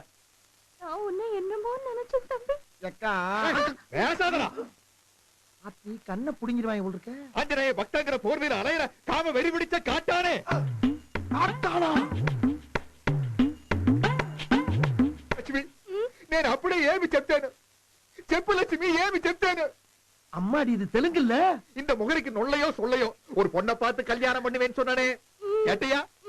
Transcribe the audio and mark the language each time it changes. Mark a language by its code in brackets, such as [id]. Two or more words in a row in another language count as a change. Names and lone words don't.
[ta] நான் உன்னை என்னமோ நினைச்சேன் தம்பி. எக்கா, பேசாதடா. ஆத்தி கண்ணை புடிங்கிடுவாங்க போல் இருக்க. ஆஞ்சநேய பக்தங்கிற போர்வையில அலையிற காம வெறி பிடிச்ச காட்டானே. காட்டாளா? லட்சுமி, [te] నేను అప్పుడే ఏమి చెప్తాను చెప్పు లక్ష్మి, ఏమి చెప్తాను? [ta] அம்மாடி, இது தெலுங்கு இல்ல. இந்த முகரிக்கு நொல்லையோ சொல்லையோ ஒரு பொண்ணை பார்த்து கல்யாணம் பண்ணுவேன்னு சொன்னானே, கேட்டியா?